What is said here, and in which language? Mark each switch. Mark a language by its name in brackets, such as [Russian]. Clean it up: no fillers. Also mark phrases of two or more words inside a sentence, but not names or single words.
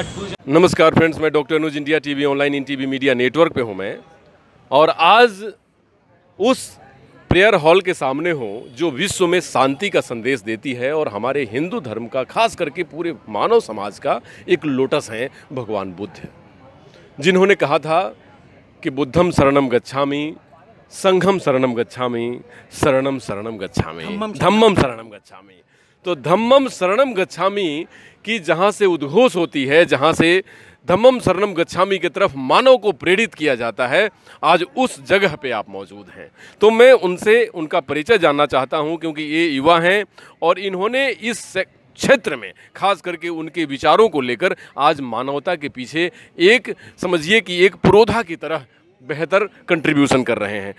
[Hindi] नमस्कार फ्रेंड्स, मैं डॉक्टर अनुज, इंडिया टीवी ऑनलाइन इन टीवी मीडिया नेटवर्क पे हूँ मैं, और आज उस [English] prayer hall [Hindi] के सामने हूँ जो विश्व में शांति का संदेश देती है और हमारे हिंदू धर्म का, खास करके पूरे मानव समाज का एक लोटस हैं भगवान बुद्ध, जिन्होंने कहा था कि [Pali] बुद्धम शरणम गच्छामि, संघम शरणम गच्छामि, शरणम शरणम गच्छामि, धम्मम शरणम गच्छामि। [Hindi] तो [Pali] धम्मम शरणम गच्छामि [Hindi] की जहाँ से उद्घोष होती है, जहाँ से [Pali] धम्मम शरणम गच्छामि [Hindi] की तरफ मानव को प्रेरित किया जाता है, आज उस जगह पे आप मौजूद हैं। तो मैं उनसे उनका परिचय जानना चाहता हूँ, क्योंकि ये युवा हैं और इन्होंने इस क्षेत्र में खास करके उनके विचारों को लेकर आज मानवता के पीछे एक, समझिए कि एक पुरोधा की तरह बेहतर कंट्रीब्यूशन कर रहे हैं।